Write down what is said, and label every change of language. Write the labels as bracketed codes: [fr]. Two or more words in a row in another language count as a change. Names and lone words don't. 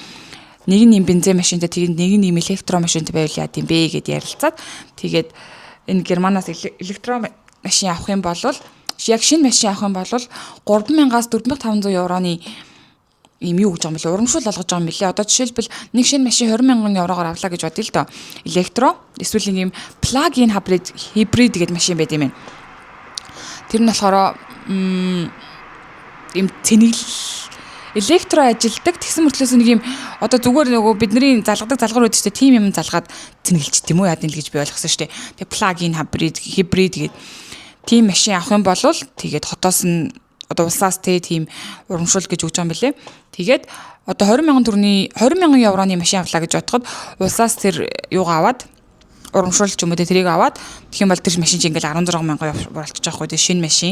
[mn] Нэг нь бензин машинтай тэгээд нэг нь электро машинтай байвал яа гэм бэ гэд ярилцаад тэгээд энэ Германаас электро машин авах юм бол яг шинэ машин авах юм бол 3,000-аас 4,500 евроны ийм юу гэж байгаа юм бэлээ урамшуул олгож байгаа юм бэлээ. Одоо жишээлбэл нэг шинэ машин 20,000 евроор авлаа гэж бодъё л доо. Электро эсвэл нэг ийм [en] plug-in hybrid [mn] гэдэг машин байд юм байна. Тэр нь болохоор ийм цэнэгл электро ажилдаг тэгсэн мөртлөөс нэг ийм одоо зүгээр нөгөө бидний залгадаг залгуур үүдтэй тийм юм залгаад цэнгэлч тийм үү яа гэвэл гэж би ойлгосон шүү дээ. Тэгээ [en] plug-in hybrid [mn] гэдэг тийм машин авах юм бол тэгээд хотоос нь одоо улсаас тийм урамшуул гэж өгч байгаа юм билэ. Тэгээд одоо 20,000 евроны машин авлаа гэж бодоход улсаас тэр юугаа аваад урамшуул ч юм уу тэрийг аваад тэгэх юм бол тэр машин чинь ингээл 16,000 болчихж байгаа хгүй шинэ машин.